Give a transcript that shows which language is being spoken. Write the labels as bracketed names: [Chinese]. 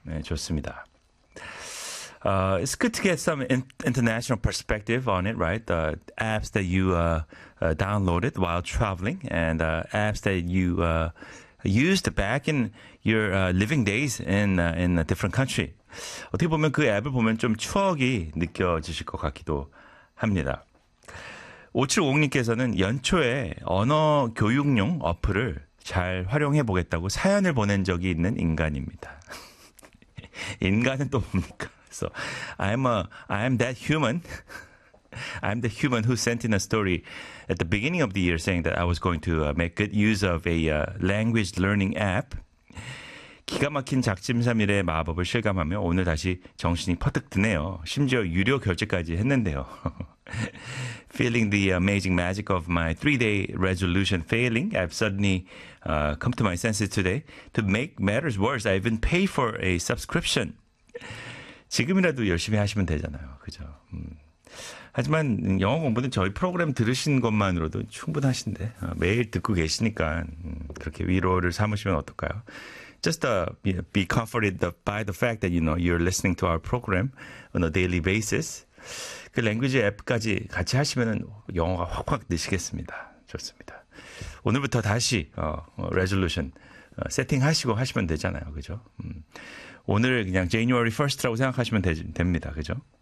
[Korean] 네, 좋습니다. [English] It's good to get some international perspective on it, right? The apps that you downloaded while traveling and apps that you used back in your living days in a different country. [Korean] 어떻게 보면 그 앱을 보면 좀 추억이 느껴지실 것 같기도 합니다. 5750님께서는 연초에 언어 교육용 어플을 잘 활용해 보겠다고 사연을 보낸 적이 있는 인간입니다. 인간은 또 뭡니까? [English] So I'm that human. I'm the human who sent in a story at the beginning of the year saying that I was going to make good use of a language learning app. [Korean] 기가 막힌 작심삼일의 마법을 실감하며 오늘 다시 정신이 퍼뜩 드네요. 심지어 유료 결제까지 했는데요. [English] Feeling the amazing magic of my three-day resolution failing, I've suddenly come to my senses today. To make matters worse, I even pay for a subscription. [Korean] 지금이라도 열심히 하시면 되잖아요. 그죠? 하지만 영어 공부는 저희 프로그램 들으신 것만으로도 충분하신데 매일 듣고 계시니까 그렇게 위로를 삼으시면 어떨까요? [English] Just be comforted by the fact that you know you're listening to our program on a daily basis. [Korean] 그 랭귀지 앱까지 같이 하시면은 영어가 확확 느시겠습니다. 좋습니다. 오늘부터 다시 resolution 세팅하시고 하시면 되잖아요. 그죠? 오늘 그냥 [English] January 1st [Korean] 라고 생각하시면 됩니다. 그죠?